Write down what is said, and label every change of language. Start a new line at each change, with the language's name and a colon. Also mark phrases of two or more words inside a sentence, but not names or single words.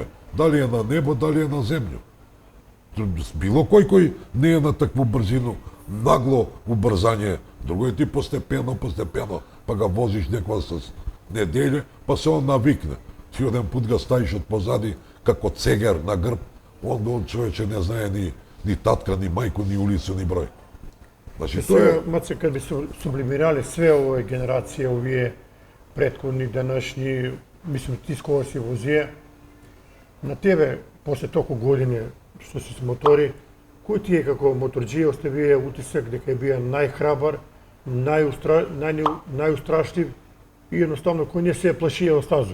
Macedonian: Дали е на небо, дали е на земју. Било кој не е на такву брзину, нагло убрзање. Друго е ти постепено, па ga возиш некоја с неделја, па се он навикне. Ти оден пут ga ставиш од позади, како цегер на грб, он човече не знае ни татка, ни мајку, ни улицу, ни број. Значи, тоа е... Сега, Маце, kad bi sublimирале све овие генерации, овие претходни, данашни, мислам, ти скоро си возија, на тебе, после толку години што си с мотори, кој ти е како моторџија оставија утисак дека е бија најхрабар, најустрашлив и едноставно кој не се плашија од стазу?